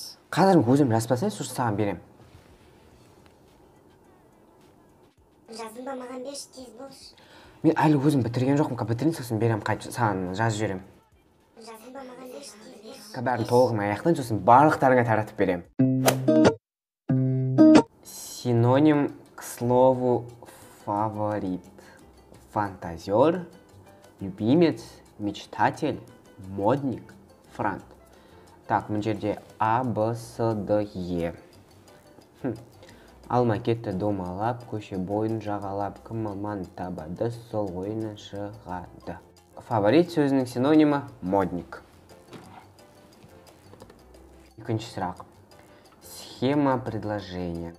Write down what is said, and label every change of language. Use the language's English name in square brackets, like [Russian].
[Kazakh] Қазір өзім жазбасай, сосын саған берем. Жаздың ба маған беш, тез болшы. Мен әлі өзім бітірген жоқпын, бітірейін, сосын берем, саған жазып жіберем. Жаздың ба маған беш, тез болшы. Бәрін толығын аяқтан, сосын барлықтарыңа таратып берем. [Russian] Синоним к слову фаворит. Фантазер, любимец, мечтатель, модник, франт. [Kazakh] Так, мына жерде А, Б, С, Д, Е. Алма кетті домалап, көше бойын жағалап, кім маман табады, сол ойына шығады. Фаворит сөзінің синонимі модник. Екінші сұрақ. [Russian] Схема предложения.